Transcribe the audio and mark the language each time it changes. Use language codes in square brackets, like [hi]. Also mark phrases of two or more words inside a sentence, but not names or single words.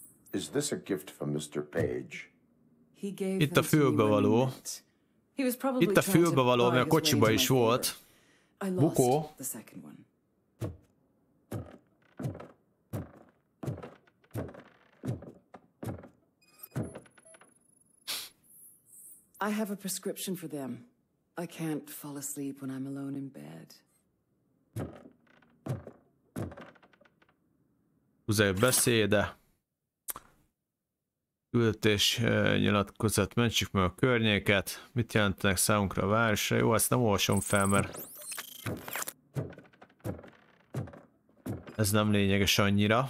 [en] Is this a gift from Mr. Page? He gave [hu] Itt a fülbevaló. Itt a fülbevaló, ami a kocsiba is volt. Bukó. [en] I have a prescription for them. I can't fall asleep when I'm alone in bed. [hu] Húzzáj beszéde. Küldetés nyilatkozat, mentsük meg a környéket. Mit jelentenek számunkra a városra? Jó, ezt nem olvasom fel, mert ez nem lényeges annyira.